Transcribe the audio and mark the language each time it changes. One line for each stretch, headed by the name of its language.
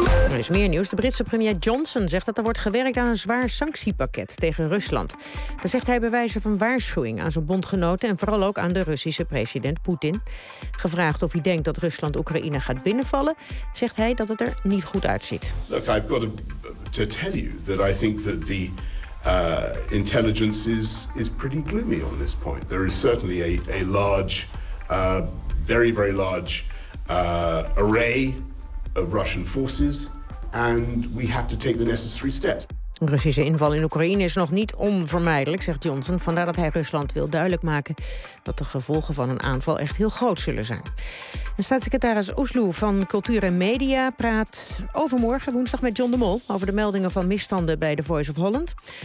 Dutch: Er is meer nieuws. De Britse premier Johnson zegt dat er wordt gewerkt aan een zwaar sanctiepakket tegen Rusland. Dat zegt hij bij wijze van waarschuwing aan zijn bondgenoten en vooral ook aan de Russische president Poetin. Gevraagd of hij denkt dat Rusland Oekraïne gaat binnenvallen, zegt hij dat het er niet goed uitziet.
English: Look, I've got to tell you that I think that the intelligence is pretty gloomy on this point. There is certainly a large, very very large array of Russian forces, and we have to take the necessary steps.
Dutch: Een Russische inval in Oekraïne is nog niet onvermijdelijk, zegt Johnson. Vandaar dat hij Rusland wil duidelijk maken dat de gevolgen van een aanval echt heel groot zullen zijn. En staatssecretaris Oesloe van Cultuur en Media praat overmorgen woensdag met John de Mol over de meldingen van misstanden bij The Voice of Holland.